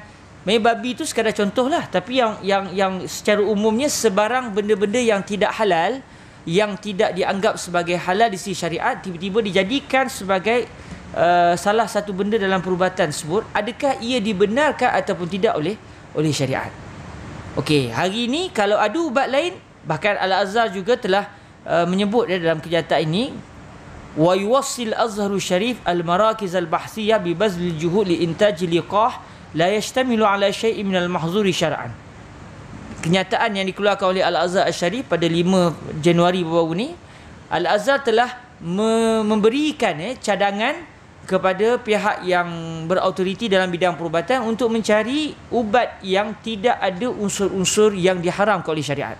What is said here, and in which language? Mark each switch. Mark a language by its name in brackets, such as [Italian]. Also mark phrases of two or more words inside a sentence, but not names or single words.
[Malay] Memang babi itu sekadar contohlah, tapi yang secara umumnya sebarang benda-benda yang tidak halal, yang tidak dianggap sebagai halal di sisi syariat, tiba-tiba dijadikan sebagai salah satu benda dalam perubatan tersebut. Adakah ia dibenarkan ataupun tidak oleh syariat? Okey, hari ini kalau ada ubat lain, bahkan Al-Azhar juga telah menyebut dalam kenyataan ini, [Arabic] ويوصي الأزهر الشريف المراكز البحثية ببذل الجهود لإنتاج لقاح لا يشتمل على شيء من المحظور شرعا. [Malay] Kenyataan yang dikeluarkan oleh Al-Azhar Al-Syarif pada 5 Januari baru ni, Al-Azhar telah memberikan cadangan kepada pihak yang berautoriti dalam bidang perubatan untuk mencari ubat yang tidak ada unsur-unsur yang diharamkan oleh syariat.